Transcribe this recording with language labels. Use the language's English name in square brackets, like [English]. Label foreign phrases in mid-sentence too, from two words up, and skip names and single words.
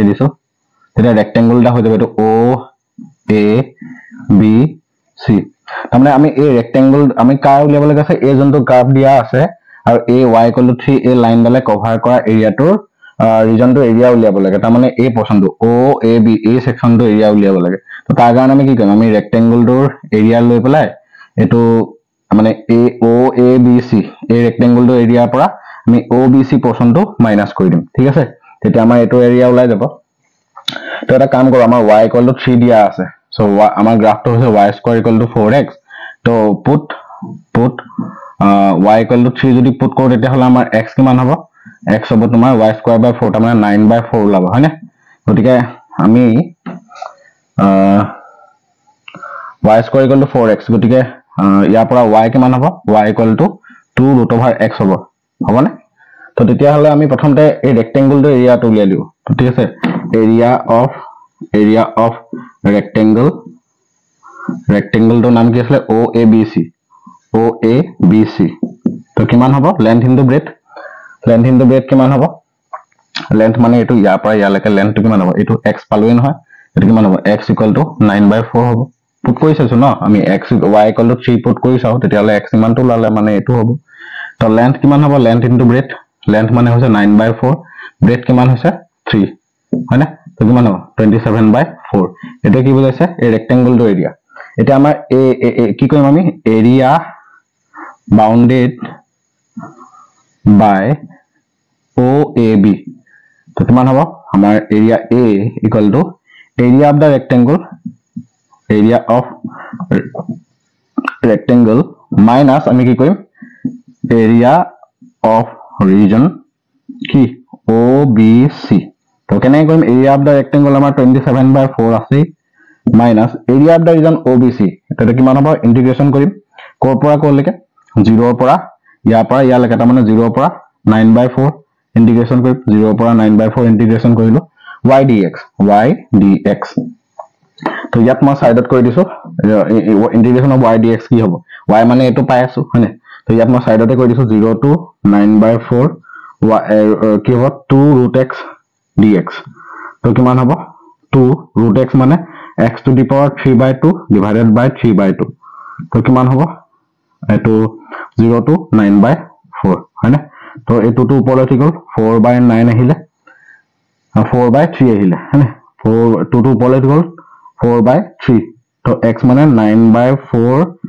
[Assamese] দিছো এটা ৰেক্টেংগল এটা হৈ যাব এটো o a b c তাৰমানে আমি এই ৰেক্টেংগল আমি কাৰ উলিয়াব লাগে আছে এই যোনটো গ্ৰাফ দিয়া আছে আৰু এই y = 3 এই লাইন ডালে কভাৰ কৰা এৰিয়াটোৰ ৰিজনটো এৰিয়া উলিয়াব লাগে তাৰমানে এই পছন্টো o a b এই সেকশনটো এৰিয়া উলিয়াব লাগে তো তাৰ কাৰণে আমি কি কৰিম আমি ৰেক্টেংগলটোৰ এৰিয়া লৈ পেলাই এটো মানে a o a b c এই ৰেক্টেংগলটোৰ এৰিয়াৰ পৰা আমি o b c পছন্টো মাইনাস কৰি দিম ঠিক আছে তেতিয়া আমাৰ এটো এৰিয়া ওলাই যাব তো এটা কাম কৰো আমাৰ y = 3 দিয়া আছে সো আমাৰ গ্ৰাফটো হৈছে y² = 4x তো পুট y = 3 যদি পুট কৰো তেতিয়া হলে আমাৰ x কিমান হ'ব x হ'ব তোমাৰ y² / 4 তাৰমানে 9/4 ওলাব হয়নে গতিকে আমি y² = 4x গতিকে ইয়াৰ পৰা y কিমান হ'ব [English] y equal to 2 root over x [Assamese] হ'ব হবনে তো তেতিয়া হলে আমি প্ৰথমতে এই ৰেক্টেংগুলটো এৰিয়াটো উলিয়াই দিও তো ঠিক আছে [English] area of rectangle [Assamese] নাম কি আছিল OABC তো কিমান হ'ব [English] length into breadth [Assamese] কিমান হ'ব length মানে এটো ইয়াৰ পৰা ইয়ালৈকে lengthটো কিমান হ'ব এটো x পালোই নহয় এটো কিমান হ'ব [English] x equal to 9/4 [Assamese] হ'ব পুট কৰি চাইছো ন আমি [English] x y equal to 3 [Assamese] পুট কৰি চাও তেতিয়া হলে x কিমানটো লালে মানে এটো হ'ব তো length কিমান হ'ব [English] length into breadth [Assamese] length মানে হৈছে 9/4 breadth কিমান হৈছে 3 হয় না তো কিমান হ'ব 27/4 এটা কি বুজাইছে এই ৰেক্টেংগুলটো এৰিয়া এটা আমাৰ কি কৰিম আমি [English] area bounded [Assamese] by OAB তো কিমান হ'ব আমাৰ এৰিয়া [English] A equal to area of the rectangle minus [Assamese] আমি কি কৰিম [English] area of region [Assamese] কি OBC তো কেনে কৰিম [English] area of the rectangle [Assamese] আমাৰ 27/4 আছে [English] minus area of the region OBC [Assamese] এটা কিমান হ'ব ইন্টিগ্ৰেশন কৰিম কৰ পৰা কৰলৈকে 0 ৰ পৰা ইয়াৰ পৰা ইয়ালৈকে তাৰ মানে 0 ৰ পৰা 9/4 ইন্টিগ্ৰেশন কৰিম 0 ৰ পৰা 9/4 ইন্টিগ্ৰেশন কৰিলো y dx তো ইয়াত মই সাইডত কৰি দিছো [English] integration of y dx [Assamese] কি হ'ব y মানে এটো পাই আছো হয়নে তো ইয়াত মই সাইডতে কৰি দিছো 0 to 9/4 কি হ'ব [English] 2 root x dx [Assamese] তো কিমান হ'ব [English] 2 root x [Assamese] মানে [English] x to the power 3/2 divided by 3/2 [Assamese] তো কিমান হ'ব এটো 0 to 9/4 হয়নে তো এটো তো ওপৰলৈ ঠিক হ'ল 4/9 আহিলে 4/3 আহিলে হয়নে 4 2 to ওপৰলৈ ঠিক হ'ল 4/3 তো x মানে 9/4